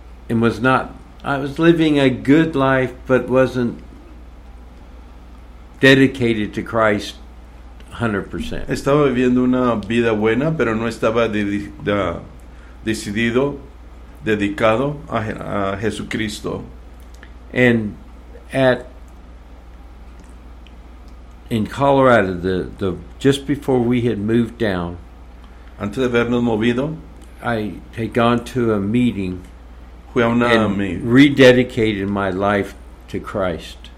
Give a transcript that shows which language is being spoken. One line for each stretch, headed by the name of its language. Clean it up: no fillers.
English: And was not, I was living a good life, but wasn't dedicated to Christ 100%.
Spanish: Estaba viviendo una vida buena, pero no estaba dedicado a Jesucristo.
English: And in Colorado, just before we had moved down,
Spanish: antes de habernos movido,
English: I had gone to a meeting and rededicated my life to Christ.